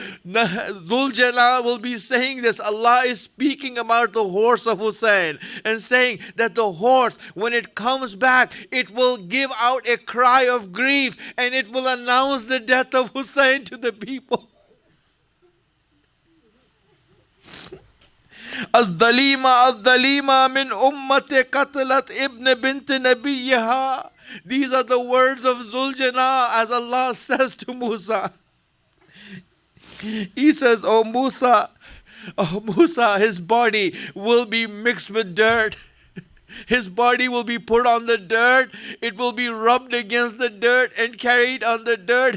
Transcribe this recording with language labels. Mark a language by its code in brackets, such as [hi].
[en] Dhul Jalal will be saying this. Allah is speaking about the horse of Hussein and saying that the horse, when it comes back, it will give out a cry of grief and it will announce the death of Hussein to the people. [ar] الظليمة من أمة قتلت ابن بنت نبيها. [en] These are the words of Zuljana as Allah says to Musa. He says, oh Musa, his body will be mixed with dirt. His body will be put on the dirt. It will be rubbed against the dirt and carried on the dirt.